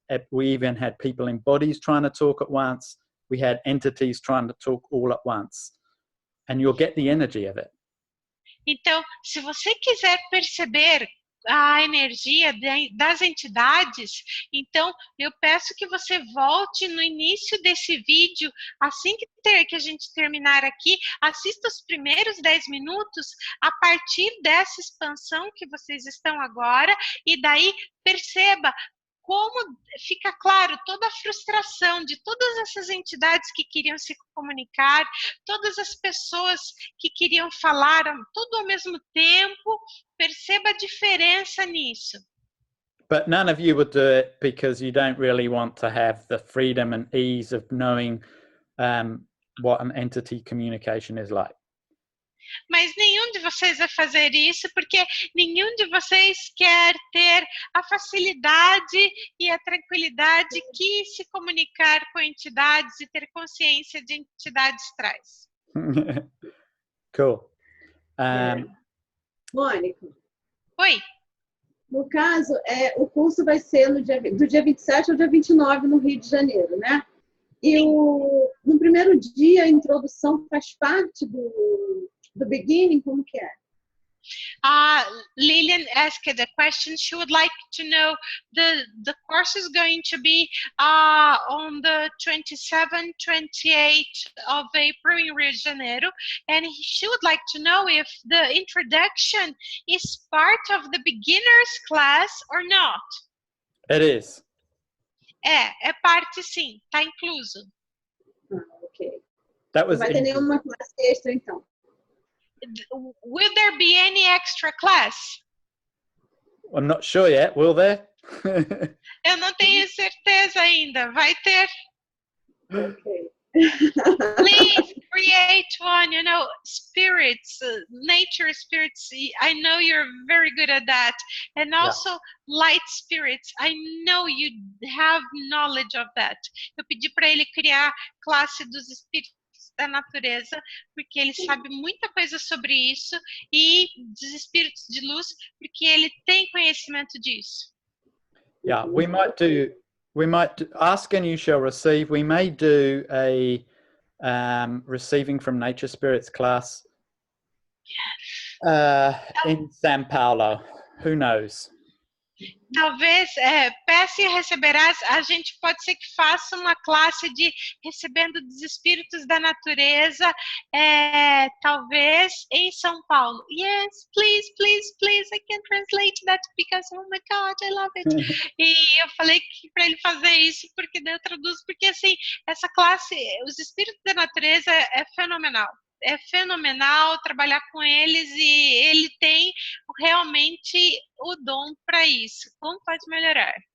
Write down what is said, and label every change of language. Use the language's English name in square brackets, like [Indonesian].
[English] We even had people in bodies trying to talk at once. We had entities trying to talk all at once, and you'll get the energy of it. [Portuguese] Então, se você quiser perceber a energia das entidades, então eu peço que você volte no início desse vídeo, assim que a gente terminar aqui, assista os primeiros 10 minutos a partir dessa expansão que vocês estão agora, e daí perceba como fica claro toda a frustração de todas essas entidades que queriam se comunicar, todas as pessoas que queriam falar tudo ao mesmo tempo. Perceba a diferença nisso. [English] But none of you would do it because you don't really want to have the freedom and ease of knowing what an entity communication is like. [Portuguese] Mas nenhum de vocês vai fazer isso porque nenhum de vocês quer ter a facilidade e a tranquilidade que se comunicar com entidades e ter consciência de entidades traz. [English] Cool. [Portuguese] Mônica, Oi. no caso, o curso vai ser do dia 27 ao dia 29 no Rio de Janeiro, né? E no primeiro dia, a introdução faz parte do beginning, como que é? [English] Lillian asked a question. She would like to know the course is going to be on the 27th, 28th of April in Rio de Janeiro, and she would like to know if the introduction is part of the beginner's class or not. It is. [Portuguese] É parte sim, tá incluso. Ok. [English] That was [Portuguese] Não vai ter nenhuma classe extra, então. [English] Will there be any extra class? I'm not sure yet. Will there? [Portuguese] Eu não tenho certeza ainda. Vai ter. Ok. [English] Please create one. You know, spirits, nature spirits. I know you're very good at that. And also light spirits. I know you have knowledge of that. [Portuguese] Eu pedi para ele criar classe dos espíritos da natureza, porque ele sabe muita coisa sobre isso, e dos espíritos de luz, porque ele tem conhecimento disso. [English] Yeah, we might do ask and you shall receive. We may do a receiving from nature spirits class in São Paulo. Who knows? [Portuguese] Talvez, peça e receberás, a gente pode ser que faça uma classe de recebendo dos espíritos da natureza, talvez em São Paulo. [English] Yes, please, please, please, I can translate that because, oh my God, I love it. [Portuguese] E eu falei para ele fazer isso, porque daí eu traduzo, porque assim, essa classe, os espíritos da natureza é fenomenal. É fenomenal trabalhar com eles e ele tem realmente o dom para isso. Como pode melhorar?